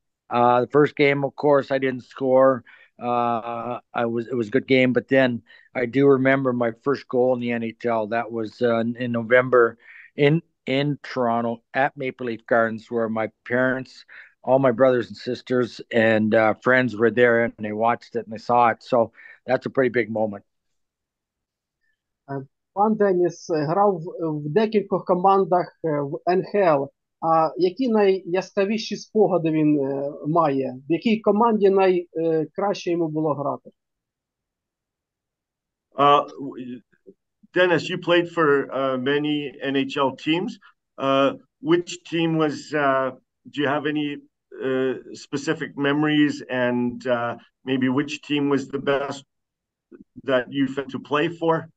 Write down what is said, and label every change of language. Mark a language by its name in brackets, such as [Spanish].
[English] The first game, of course, I didn't score. It was a good game, but then I do remember my first goal in the NHL. That was in November in Toronto at Maple Leaf Gardens, where my parents, all my brothers and sisters, and friends were there, and they watched it and they saw it. So that's a pretty big moment. [Ukrainian] Пан Деніс грав в декількох командах в НХЛ. А які найяскравіші спогади він має? В якій команді найкраще йому було грати? [English] Dennis, you played for many NHL teams. Which team do you have any specific memories, and maybe which team was the best that you fit to play for?